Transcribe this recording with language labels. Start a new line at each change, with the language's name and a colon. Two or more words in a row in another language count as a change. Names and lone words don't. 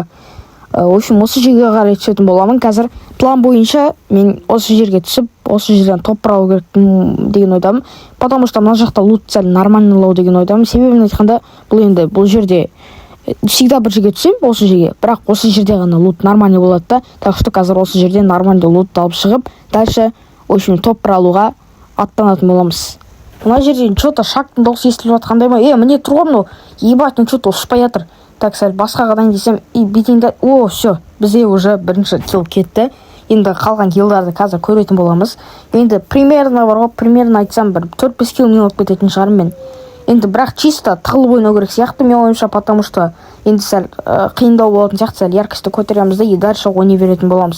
Russian: В общем,
Kazakh: осы жерге қарай түсетін боламын. Қазір план бойынша мен осы жерге түсіп, осы жерден топ-1 алу керек деген ойдамын.
Russian: Потому что
Kazakh: мына жақта лут сәл нормальнылау деген ойдамын. Себебін айтқанда, бұл жерде всегда бір жерге түсем, осы жерге. Бірақ осы жерде ғана лут нормальный болады да.
Russian: Так что
Kazakh: қазір осы жерде нормальный лут алып шығып,
Russian: дальше, в общем,
Kazakh: топ-1 алуға аттанатын боламыз. Мына жерден что-то шактың дауысы естіліп жатқандай ма? Міне тұр ғой мынау.
Russian: Ебать, что-то
Kazakh: ұшпай жатыр. Так, сәл басқа қадан десем, и бетінде, все, бізде уже бірінші килл кетті. Енді қалған киллдарды қазір көретін боламыз. Енді примерно бар ғой, примерно айтсам бір 4-5 килл мен алып кететін шығарым мен. Енді бірақ чисто тығылып ойнау керек сияқты мен ойымша,
Russian: потому что
Kazakh: енді сәл қиындау болатын сияқты, сәл яркостьті көтереміз де
Russian: и дальше
Kazakh: ойнай беретін боламыз.